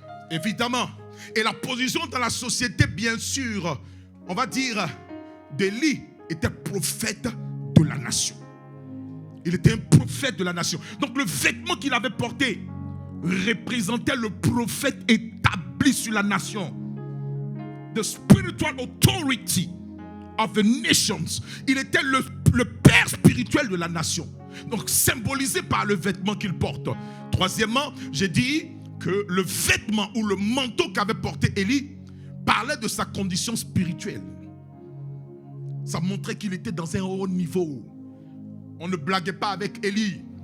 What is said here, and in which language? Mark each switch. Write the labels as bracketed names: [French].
[French] Évidemment. Et la position dans la société, bien sûr, on va dire, d'Élie était prophète de la nation. Il était un prophète de la nation. Donc le vêtement qu'il avait porté représentait le prophète établi sur la nation. [English] The spiritual authority of the nations. [French] Il était le père spirituel de la nation. Donc symbolisé par le vêtement qu'il porte. Troisièmement, j'ai dit que le vêtement ou le manteau qu'avait porté Élie parlait de sa condition spirituelle. Ça montrait qu'il était dans un haut niveau. On ne blaguait pas avec Élie.